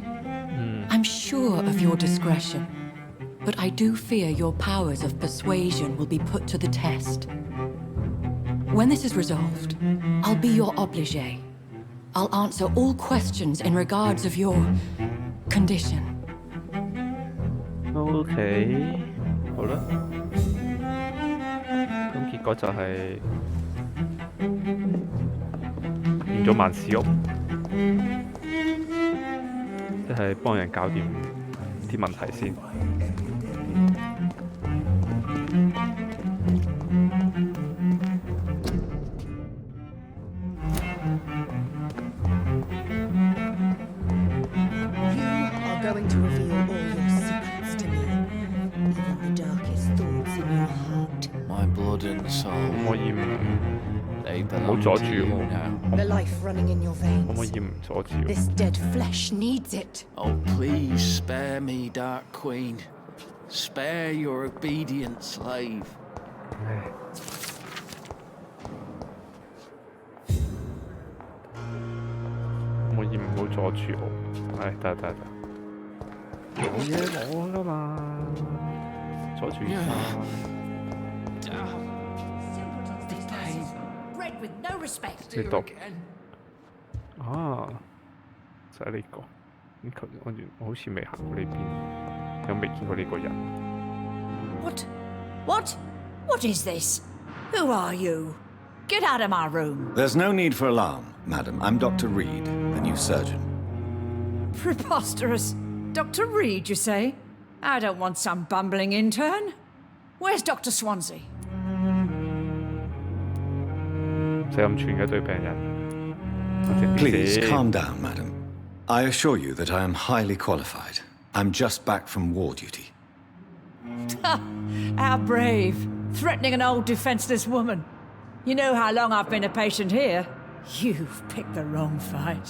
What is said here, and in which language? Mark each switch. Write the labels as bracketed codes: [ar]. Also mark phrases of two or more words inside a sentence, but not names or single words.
[en] I'm sure of your discretion, but I do fear your powers of persuasion will be put to the test. When this is resolved, I'll be your obligé. I'll answer all questions in regards of your condition. [yue] Okay. 好啦。咁結果就係變咗萬事屋，即係幫人搞掂啲問題先。 [en] Going to reveal all your secrets to me, even the darkest thoughts in your heart. My blood and soul. They belong to you now. The life running in your veins. This dead flesh needs it. Oh, please spare me, Dark Queen. Spare your obedient slave. [yue] 可以唔好阻住我？唉，得。冇嘢攞㗎嘛，阻住你讀啊，就係呢個。咁頭先我好似未行過呢邊，又未見過呢個人。 [en] What is this? Who are you? Get out of my room. There's no need for alarm, madam. I'm Dr. Reed, the new surgeon. Preposterous. Dr. Reed, you say? I don't want some bumbling intern. Where's Dr. Swansea? [yue] 唔使咁串嘅對病人。 [en] Please calm down, madam. I assure you that I am highly qualified. I'm just back from war duty. How brave. Threatening an old defenseless woman. You know how long I've been a patient here? You've picked the wrong fight.